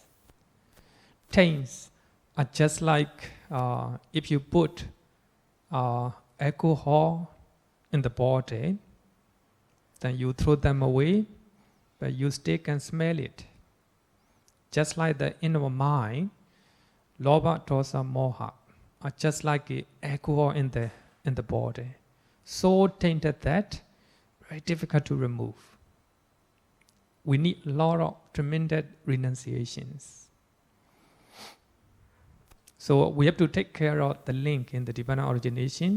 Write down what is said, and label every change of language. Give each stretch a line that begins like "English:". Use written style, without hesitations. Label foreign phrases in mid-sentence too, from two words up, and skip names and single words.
English: Taints are just like if you put alcohol in the bottle, then you throw them away, but you still can smell it. Just like the inner mind,
Pali: lobha, dosa, moha
English: are just like alcohol in the body. So tainted that very difficult to remove. We need a lot of tremendous renunciations. So we have to take care of the link in the Nibbāna originations.